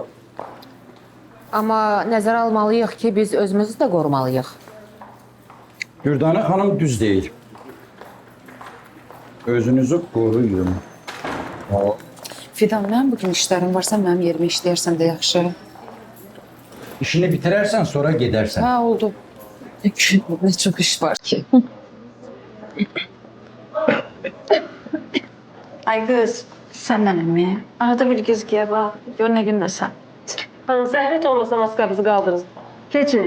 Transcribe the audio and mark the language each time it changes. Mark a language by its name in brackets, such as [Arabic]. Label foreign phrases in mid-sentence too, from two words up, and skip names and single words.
[Azerbaijani] Amma nəzərə almalıyıq ki, biz özümüzü də qorumalıyıq. Dürdane xanım düz deyir. Özünüzü qoruyun. Fidan, mən bugün işlərim varsa, mənim yerimə işləyərsən də yaxşı. İşini bitirərsən, sonra gedərsən. Hə, [Turkish] oldu. Ne çok iş var ki. Ay kız, senden mi? Arada bir göz giye bak. Gör ne gündesən. [Azerbaijani] Bana zəhmət olmasa maskanızı qaldırın. Keçin.